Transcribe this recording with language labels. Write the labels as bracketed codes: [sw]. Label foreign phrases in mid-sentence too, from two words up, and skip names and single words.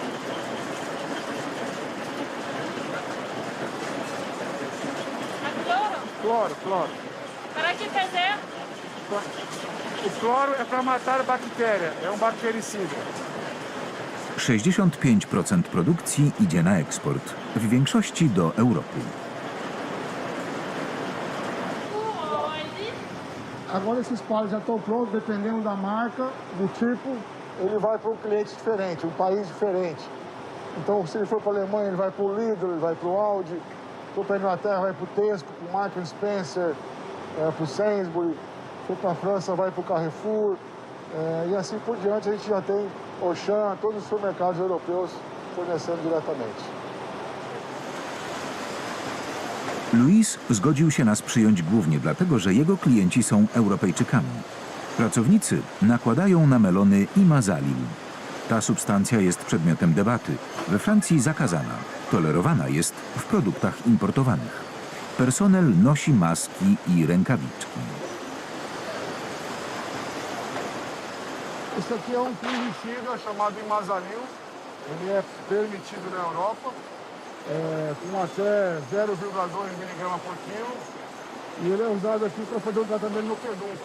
[pt] Cloro. Para que fazer? O cloro é para matar a bactéria, é bactericida. [pl] 65% produkcji idzie na eksport, w większości do Europy. [pt] Agora esses palos já estão prontos, dependendo da marca, do tipo, ele vai para um cliente diferente, um país diferente. Então, se ele for para a Alemanha, ele vai para o Lidl, ele vai para o Aldi. Se for para a Inglaterra, vai para o Tesco, para o Marks Spencer, para o Sainsbury. Se for para a França, vai para o Carrefour. E assim por diante, a gente já tem Auchan, todos os supermercados europeus fornecendo diretamente. [pl] Luis zgodził się nas przyjąć głównie dlatego, że jego klienci są Europejczykami. Pracownicy nakładają na melony imazalin. Ta substancja jest przedmiotem debaty. We Francji zakazana, tolerowana jest w produktach importowanych. Personel nosi maski i rękawiczki. [pt] Esse aqui é fungicida chamado imazalil. Ele é permitido na Europa. Com até 0,2 miligramas por quilo. E ele é usado aqui para fazer o tratamento no pedúnculo.